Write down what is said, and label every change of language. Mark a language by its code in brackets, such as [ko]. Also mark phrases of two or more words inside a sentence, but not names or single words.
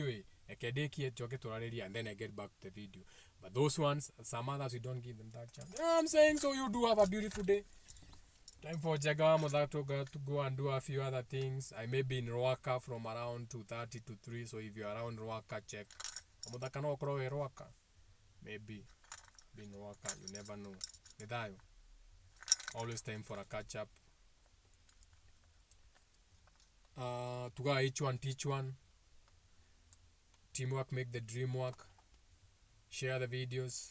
[en] And then I get back to the video. But those ones, some others, we don't give them that chance. You know what I'm saying? So you do have a beautiful day. Time for Jagamo that to go and do a few other things. I may be in Roaka from around 2:30 to 3. So if you're around Roaka, check. Mudaka no okro Roaka. Maybe be in Roaka. You never know. Nidayo. Always time for a catch up. To go each one, teach one. Teamwork make the dream work. Share the videos.